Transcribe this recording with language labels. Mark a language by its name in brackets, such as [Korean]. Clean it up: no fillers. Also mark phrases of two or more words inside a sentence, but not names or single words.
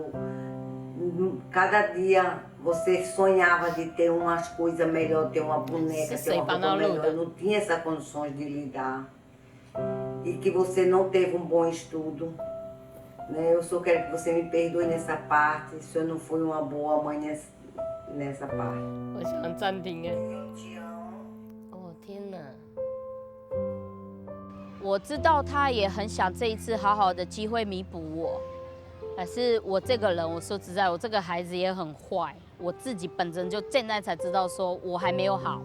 [Portuguese] Cada dia você sonhava de ter umas coisas melhores, ter uma boneca, ter uma roupa melhor. Eu não tinha essas condições de lhe dar. E que você não teve um bom estudo. Né? Eu só quero que você me perdoe nessa parte, se eu não fui uma boa mãe nessa parte. [Chinese] 我想暂停哎。哦天哪！我知道他也很想这一次好好的机会弥补我，可是我这个人，我说实在，我这个孩子也很坏，我自己本身就现在才知道说我还没有好。